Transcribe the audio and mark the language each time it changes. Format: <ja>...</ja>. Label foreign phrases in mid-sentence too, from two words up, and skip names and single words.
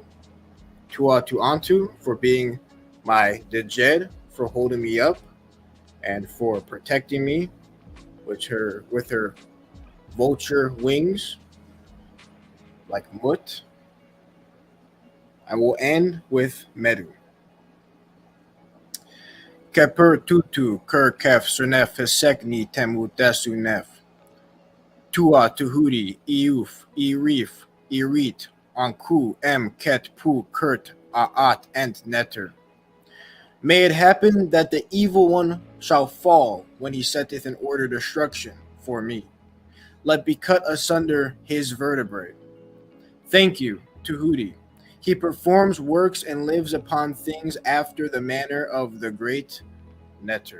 <en>To Antu for being my Dejed, for holding me up and for protecting me with her vulture wings like Mut. I will end with Medu.</en> <egy>Keper tutu ker kef sunef hesekni temu desunef. Tua Tehuti iuf irif irit anku em ket pu kurt aat ent netter.</egy> <en>May it happen that the evil one shall fall when he setteth in order destruction for me. let be cut asunder his vertebrae. Thank you, Tehuti. He performs works and lives upon things after the manner of the great Neter.</en>